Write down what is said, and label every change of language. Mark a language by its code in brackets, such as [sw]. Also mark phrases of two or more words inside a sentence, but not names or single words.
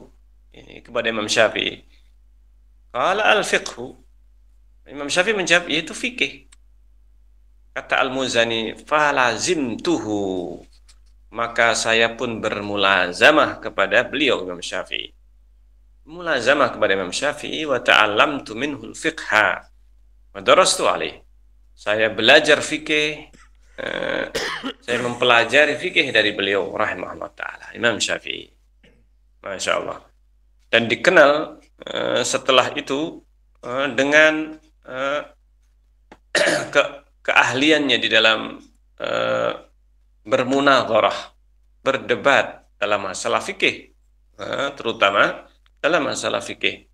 [id] Ini kepada Imam Syafi'i. [ar] قال الفقه. [id] Imam Syafi'i menjawab, yaitu fikih. Kata Al-Muzani, falazimtuhu, maka saya pun bermulazamah kepada beliau Imam Syafi'i. Mulazamah kepada Imam Syafi'i, [ar] وتعلمت منه الفقه ودرست عليه. [id] Saya belajar fikih, saya mempelajari fikih dari beliau [ar] رحمه الله تعالى, [id] Imam Syafi'i. [ar] ما شاء الله. [id] Dan dikenal setelah itu dengan keahliannya di dalam bermunadharah, berdebat dalam masalah fikih, terutama dalam masalah fikih.